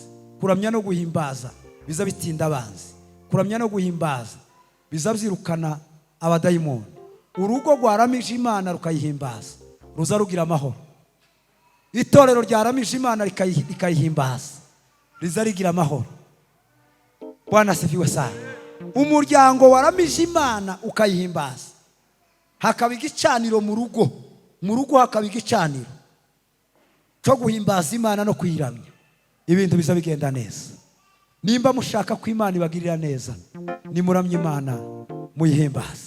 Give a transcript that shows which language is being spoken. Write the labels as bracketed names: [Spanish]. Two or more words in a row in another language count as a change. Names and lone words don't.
[Rundi] Kuramya no guhimbaza biza bitinda abanzi. Kuramya no guhimbaza biza byirukana abadayimoni. Urugo rwaramije Imana rukayihimbaza ruza rugira amahoro. Itorero ryaramije Imana rikayihimbaza riza rigira amahoro. [Swahili] Bwana asifiwe sana. [Rundi] Umuryango waramije Imana ukayihimbaza, hakaba igicaniro mu rugo hakaba igicaniro cyo guhimbaza Imana no kuyiramya, ibintu biza bigenda neza. Nimba mushaka ko Imana ibagirira neza, nimuramye Imana muyihimbaza.